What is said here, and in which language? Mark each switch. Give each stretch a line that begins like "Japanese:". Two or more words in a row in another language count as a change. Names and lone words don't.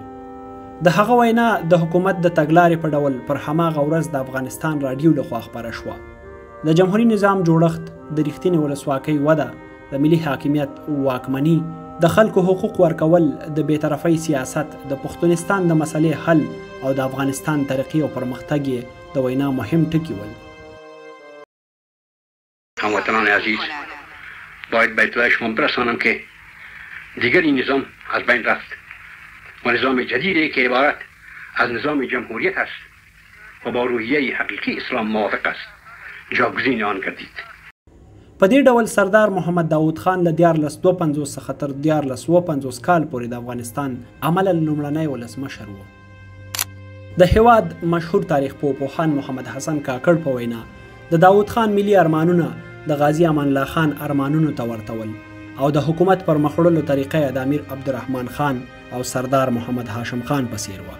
Pashto: د هغه وینا د حکومت د تګلارې په ډول پر هماغه ورځ د افغانستان راډیو لخوا خپره شوه. د جمهوري نظام جوړښت، د رښتینې ولسواکۍ وده، د ملي حاکمیت واکمني، د خلکو حقوق ورکول، د بېطرفۍ سیاست، د پښتونستان د مسلې حل او د افغانستان ترقی او پرمختګ یې د وینا مهم ټکي ول.
Persian: هموطنان عزیز، باید به اطلاع شما برسانم که دیگر این نظام از بین رفت و نظام جدیدی که عبارت از نظام جمهوریت است و با روحیه حقیقی اسلام موافق است جاگزین آن گردید.
Pashto: په دې ډول سردار محمد داود خان له 1452 څخه تر 1450 کال پورې د افغانستان عملاً لومړنی ولسمشر و. د هېواد مشهور تاریخ پوهان محمد حسن کاکړ په وینا د داود خان ملي ارمانونه د غازي امان الله خان ارمانونو ته ورته ول او د حکومت پر مخوړلو طریقه یې د امیر عبدالرحمن خان او سردار محمد هاشم خان په څیر وه.